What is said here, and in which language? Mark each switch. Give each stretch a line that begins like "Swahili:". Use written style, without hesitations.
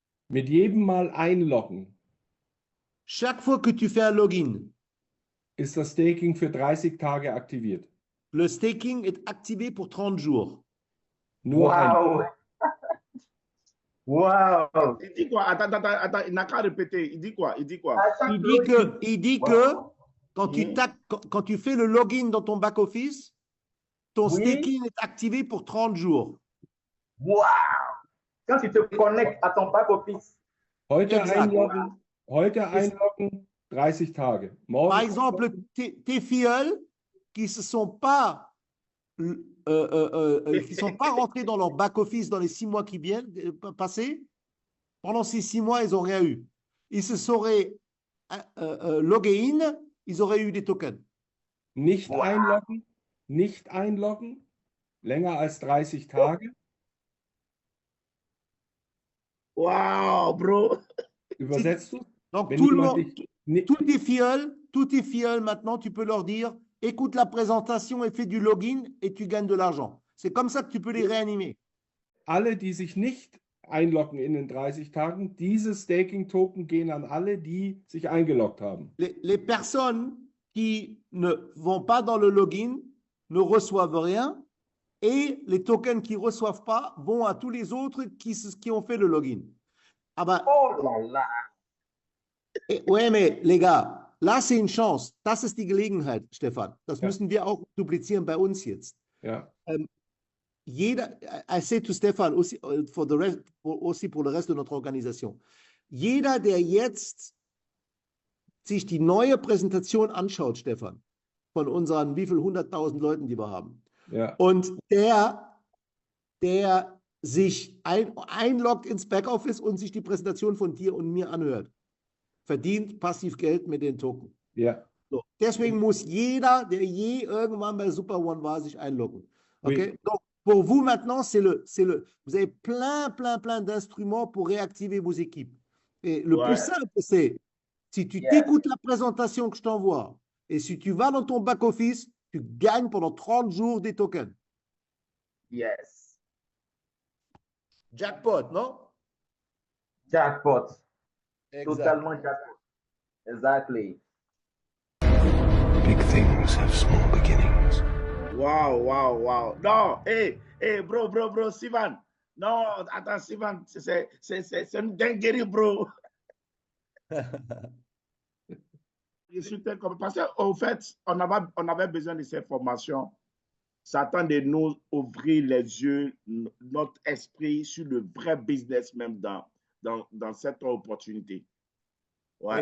German: Mit jedem Mal einloggen.
French: Chaque fois que tu fais un login,
German: ist das Staking für 30 Tage aktiviert.
French: Le staking est activé pour 30 jours.
German: Nur wow. Wow.
French: Il dit quoi? Attends, il n'a qu'à répéter. Il dit quoi? Il dit que quand tu fais le login dans ton back-office, ton staking est activé pour 30 jours. Wow. Quand tu te connectes à ton back-office.
German: Heute einloggen, 30 Tage. Morgen
French: Par exemple, tes filleuls qui ne sont pas rentrés dans leur back-office dans les 6 mois qui viennent passer, pendant ces 6 mois, ils n'ont rien eu. Ils se seraient logués in, ils auraient eu des tokens.
German: Nicht einloggen, länger als 30 Tage. Wow, bro. Übersetzt du?
French: Donc, tout le monde, tous tes filleuls, maintenant, tu peux leur dire, écoute la présentation et fais du login et tu gagnes de l'argent. C'est comme ça que tu peux les réanimer.
German: Alle, die sich nicht einloggen in den 30 Tagen, diese Staking-Token gehen an alle, die sich eingeloggt haben.
French: Les personnes qui ne vont pas dans le login ne reçoivent rien et les tokens qui ne reçoivent pas vont à tous les autres qui ont fait le login. Ah ben, oh là là. Ouais, mais les gars, là c'est une chance.
German: Das ist die Gelegenheit, Stefan. Das müssen wir auch duplizieren bei uns jetzt. Ja.
English: I say to Stefan,
French: aussi pour le reste de notre organisation,
German: jeder, der jetzt sich die neue Präsentation anschaut, Stefan, von unseren wie viel 100.000 Leuten, die wir haben, und der sich einloggt ins Backoffice und sich die Präsentation von dir und mir anhört, verdient passiv Geld mit den Token. Ja. So, deswegen muss jeder, der je irgendwann bei Super One war, sich einloggen. Okay?
French: Donc, pour vous maintenant, vous avez plein d'instruments pour réactiver vos équipes. Et le plus simple, c'est si tu t'écoutes la présentation que je t'envoie et si tu vas dans ton back-office, tu gagnes pendant 30 jours des tokens.
English: Yes.
French: Jackpot, non? Jackpot.
English: Exactly.
French: Totalement jackpot.
English: Exactly. Big things have small beginnings.
French: Wow. Non, hey, bro, Sivan. Non, attends, Sivan, c'est une dinguerie, bro. Je suis parce qu'en fait, on avait besoin de ces formations. Ça tend de nous ouvrir les yeux, notre esprit sur le vrai business même dans cette opportunité. Ouais.